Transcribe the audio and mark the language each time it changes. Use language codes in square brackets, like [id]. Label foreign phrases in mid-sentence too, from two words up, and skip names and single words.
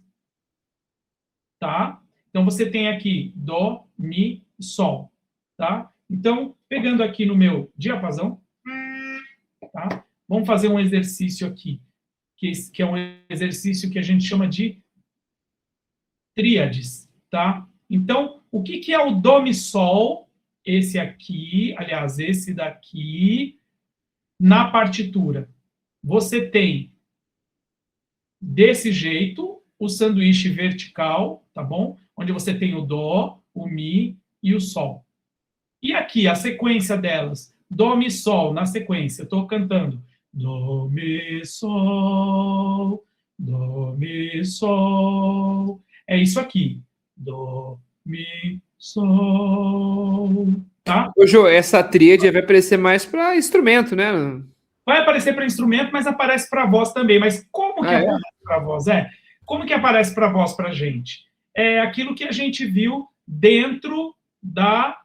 [pt] Tá? Então, você tem aqui Dó, Mi, Sol. Tá? Então, pegando aqui no meu diapasão, tá? Vamos fazer um exercício aqui, que é um exercício que a gente chama de tríades. Tá? Então, o que é o dó, mi, sol? Esse aqui, aliás, esse daqui, na partitura. Você tem, desse jeito, o sanduíche vertical, tá bom? Onde você tem o dó, o mi e o sol. E aqui, a sequência delas. Dó, mi, sol, na sequência. Eu estou cantando. Dó, mi, sol, dó, mi, sol. É isso aqui. Dó, mi, sol. Tá? Ô, Jô, essa tríade vai aparecer mais para instrumento, né? Vai aparecer para instrumento, mas aparece para voz também. Mas como que aparece para voz? Como que aparece para voz para a gente? É aquilo que a gente viu dentro da...